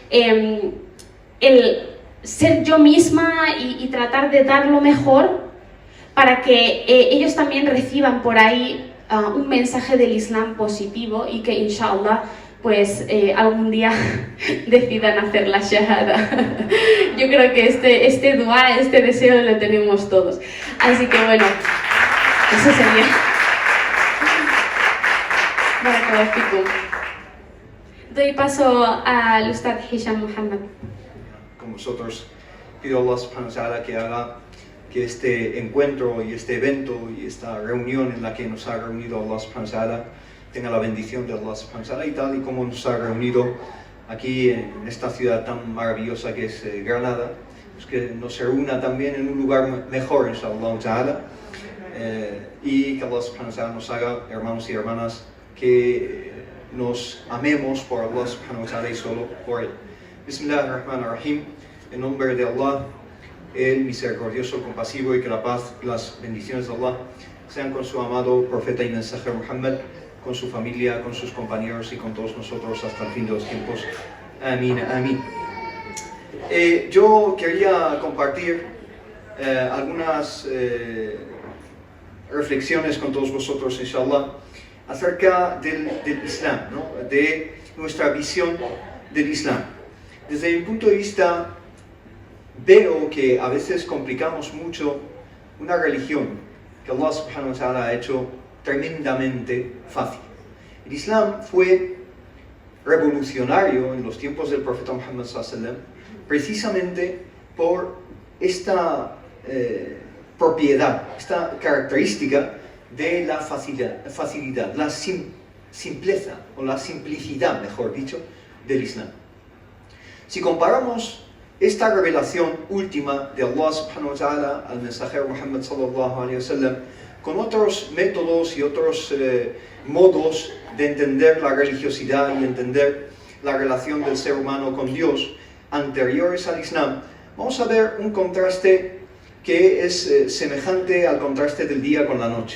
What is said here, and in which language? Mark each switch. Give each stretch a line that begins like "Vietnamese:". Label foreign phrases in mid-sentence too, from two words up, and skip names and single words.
Spanish: El ser yo misma y tratar de dar lo mejor para que ellos también reciban por ahí un mensaje del Islam positivo, y que
Arabic: إن شاء الله
Spanish: pues algún día decidan hacer la shahada. Yo creo que este dua, este deseo lo tenemos todos. Así que bueno, eso sería.
Arabic: بارك الله فيكم.
Spanish: Doy paso al Ustad Hisham Muhammad. Con vosotros pido a
Arabic: الله سبحانه وتعالى
Spanish: que haga que este encuentro y este evento y esta reunión en la que nos ha reunido
Arabic: الله سبحانه وتعالى
Spanish: tenga la bendición de
Arabic: الله سبحانه وتعالى,
Spanish: y tal y como nos ha reunido aquí en esta ciudad tan maravillosa que es Granada, pues que nos reúna también en un lugar mejor,
Arabic: إن شاء الله تعالى,
Spanish: y que
Arabic: الله سبحانه وتعالى
Spanish: nos haga hermanos y hermanas que nos amemos por
Arabic: الله سبحانه وتعالى
Spanish: y solo por Él.
Arabic: بسم الله الرحمن الرحيم.
Spanish: En nombre de Allah, el misericordioso, el compasivo, y que la paz, las bendiciones de Allah sean con su amado profeta y mensajero Muhammad, con su familia, con sus compañeros y con todos nosotros hasta el fin de los tiempos. Amén, amén. Yo quería compartir algunas reflexiones con todos vosotros,
Arabic: إن شاء الله,
Spanish: acerca del Islam, ¿no? De nuestra visión del Islam. Desde mi punto de vista, veo que a veces complicamos mucho una religión que
Arabic: الله سبحانه وتعالى
Spanish: ha hecho tremendamente fácil. El Islam fue revolucionario en los tiempos del profeta Muhammad
Arabic: صلى الله عليه وسلم
Spanish: precisamente por esta propiedad, esta característica de la facilidad, la simpleza, o la simplicidad, mejor dicho, del Islam. Si comparamos esta revelación última de
Arabic: الله سبحانه وتعالى
Spanish: al mensajero Muhammad
Arabic: صلى الله عليه وسلم
Spanish: con otros métodos y otros modos de entender la religiosidad y entender la relación del ser humano con Dios anteriores al Islam, vamos a ver un contraste que es semejante al contraste del día con la noche.